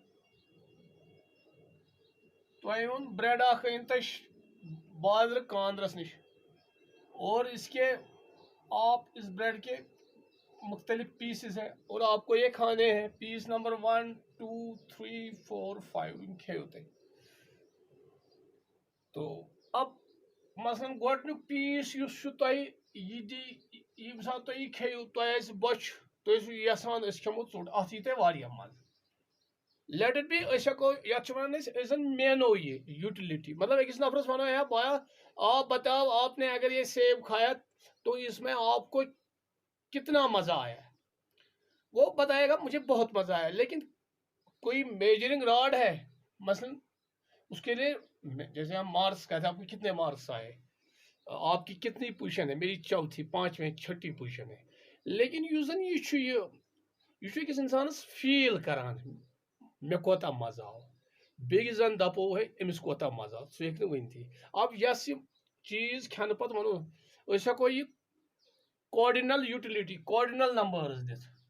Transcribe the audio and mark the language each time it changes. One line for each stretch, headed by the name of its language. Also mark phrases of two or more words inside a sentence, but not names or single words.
Kashmiri: تۄہہِ اوٚن بریڈ اکھ أنۍ تۄہہِ بازرٕ کاندرس نِش
Urdu: اور اس کے آپ اس بریڈ کے مختلف پیسز ہیں اور آپ کو یہ کھانے ہیں پیس نمبر 1 2 3 4 5
Kashmiri: کھیو تُہۍ
Urdu: تو اب مثلاً
Kashmiri: گۄڈنیُک پیس یُس چھُ تۄہہِ یہِ دی ییٚمہِ ساتہٕ تُہۍ یہِ کھیٚیِو تۄہہِ آسہِ بۄچھِ تُہۍ ٲسِو یژھان أسۍ کھٮ۪مو ژوٚٹ اَتھ یی تۄہہِ واریاہ مزٕ
English: let it be
Kashmiri: أسۍ ہٮ۪کو یتھ چھِ ونان أسۍ زن مینو یہ یوٹیلیٹی مطلب أکِس نفرس ونو
Urdu: ہے بایا آپ بتاؤ آپ نے اگر یہ سیب کھایا تو اس میں آپ کو کتنا مزہ آیا وہ بتائے گا مجھے بہت مزہ آیا لیکن کوئی میجرنگ راڈ ہے مثلا اس کے لیے جیسے ہم مارکس کہتے ہیں آپ کو کتنے مارکس آئے آپ کی کتنی پوزیشن ہے
Kashmiri: میری چوتھی پانچویں چھٹی پوزیشن ہے لیکن یُس زن یہ چھُ أکِس انسانس فیل کران مےٚ کوتاہ مزٕ آو بیٚیہِ زن دپو ہے أمِس کوتاہ مزٕ آو سُہ ہیٚکہِ نہٕ ؤنتھٕے اب یس یہِ چیٖز کھٮ۪نہٕ پتہٕ ونو أسۍ ہٮ۪کو یہِ
English: ordinal utility ordinal numbers
Kashmiri: دِتھ